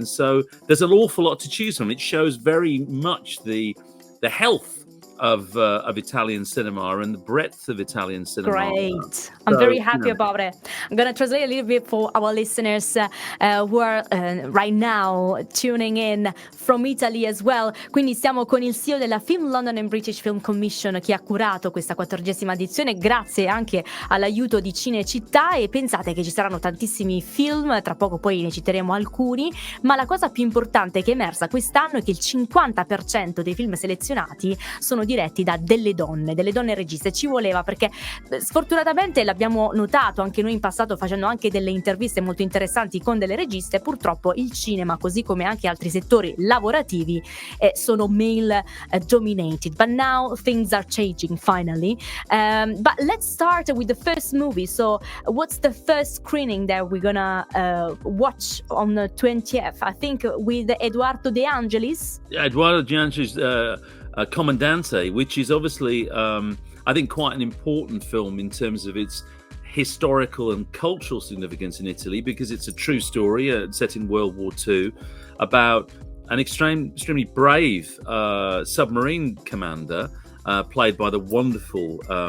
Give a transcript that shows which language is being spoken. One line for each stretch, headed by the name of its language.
English: And so there's an awful lot to choose from. It shows very much the health of Italian cinema and the breadth of Italian cinema. Great. I'm very happy about it. I'm going to translate a little bit for our listeners who are right now tuning in from Italy as well.
Italian: Quindi siamo con il CEO della Film London and British Film Commission che ha curato questa 14ª edizione grazie anche all'aiuto di Cinecittà, e pensate che ci saranno tantissimi film, tra poco poi ne citeremo alcuni, ma la cosa più importante che è emersa quest'anno è che il 50% dei film selezionati sono diretti da delle donne registe. Ci voleva, perché sfortunatamente l'abbiamo notato anche noi in passato facendo anche delle interviste molto interessanti con delle registe. Purtroppo il cinema, così come anche altri settori lavorativi, sono
English: male dominated, but now things are changing finally. But let's start with the first movie. So what's the first screening that we're gonna watch on the 20th? I think with Edoardo De Angelis. Edoardo De Angelis' Comandante, which is obviously, I think, quite an important film in terms of its historical and cultural significance in Italy, because it's a true story set in World War II about an extremely brave submarine commander played by the wonderful